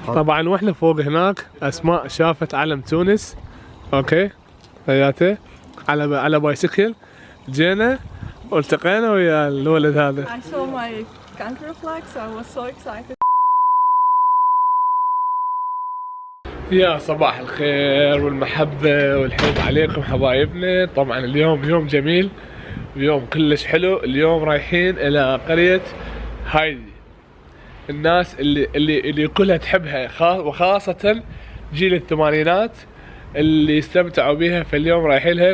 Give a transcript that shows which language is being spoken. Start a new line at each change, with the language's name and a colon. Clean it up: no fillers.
Arabic: طبعا واحنا فوق هناك اسماء شافت علم تونس. اوكي حياته على بايسكل. جينا والتقينا ويا الولد هذا.
English: I saw my country flag, so I was so excited.
Arabic: يا صباح الخير والمحبة والحب عليكم حبايبنا. طبعا اليوم يوم جميل، اليوم كلش حلو. اليوم رايحين الى قرية هايدي. الناس اللي كلها تحبها، وخاصة جيل الثمانينات اللي استمتعوا بها، فاليوم رايحين لها.